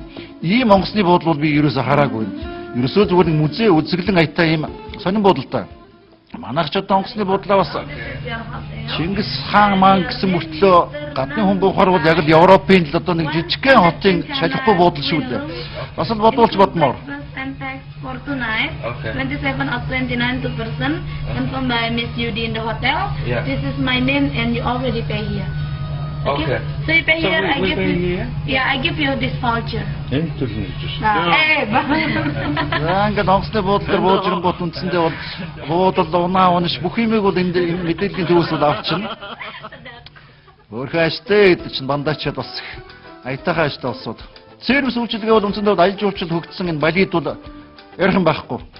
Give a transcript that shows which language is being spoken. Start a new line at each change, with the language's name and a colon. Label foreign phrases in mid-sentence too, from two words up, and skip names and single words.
Mongolian: Ийм онгоцны буудлууд би ерөөсө хараагүй. Ерөөсөө зүгээр нэг музей үдсгэлэн аятай ийм сонин буудлаа. Манайх ч одоо онгоцны буудлаа бас Чингис хаан маань гэсэн мөртлөө гадны хүн буухаар бол яг л Европын л одоо нэг жижигхэн хотын шалахгүй буудал шүү дээ. Бас л бодуулж бодмоор.
English: For tonight, 27 or 29 to person confirmed by Miss Judy in the hotel. Yeah. This is my name and you already pay here. Okay. So you pay So here, I we give pay you. here? Yeah, I give you this voucher.
Mongolian: Ингээд онгоцны буудлаар бууж ирэнгуут үндсэндээ бол буудал унаа унаш бүх юмыг бол энэ мэдээллийн төвөөс бол авчихна. Өөрөө аштай гэдэг чинь бандачаад бас аятайхан аштай болсод. Сервис үйлчилгээ бол үндсэндээ аялал жуулчлал хөгжсөн энэ Балид бол ярих байхгүй.